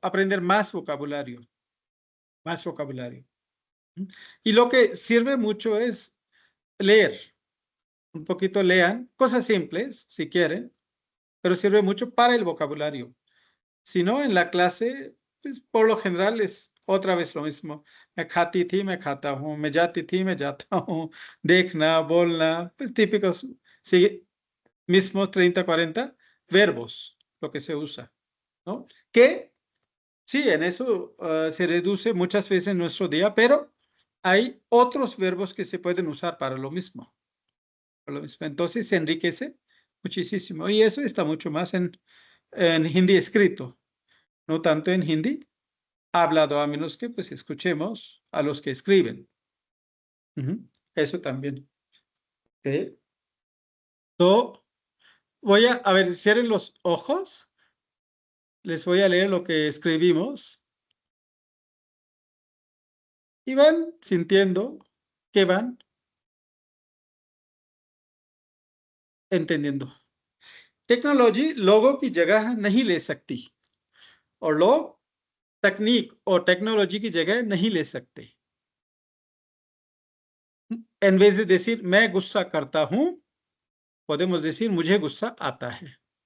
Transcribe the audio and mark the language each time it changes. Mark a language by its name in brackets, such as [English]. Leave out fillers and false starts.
[Spanish] Aprender más vocabulario. Más vocabulario. Y lo que sirve mucho es leer. Un poquito lean, cosas simples, si quieren, pero sirve mucho para el vocabulario. Si no, en la clase, pues por lo general es otra vez lo mismo. [Hindi] मैं खाती थी, मैं खाता हूँ, मैं जाती थी, मैं जाता हूँ, देखना, बोलना, [Spanish] pues típicos, sí, mismos 30, 40 verbos, lo que se usa, ¿no? Que sí, en eso se reduce muchas veces en nuestro día, pero hay otros verbos que se pueden usar para lo mismo. Entonces se enriquece muchísimo y eso está mucho más en hindi escrito, no tanto en hindi hablado, a menos que pues escuchemos a los que escriben. Eso también. Okay. So, voy a ver, cierren los ojos. Les voy a leer lo que escribimos. Y van sintiendo que van entendiendo. [Hindi] Technology लोगों की जगह नहीं ले सकती और लोग तकनीक और टेक्नोलॉजी की जगह नहीं ले सकते. [Spanish] En vez de decir [Hindi] मैं गुस्सा करता हूं, [Spanish] podemos decir [Hindi] मुझे गुस्सा आता है.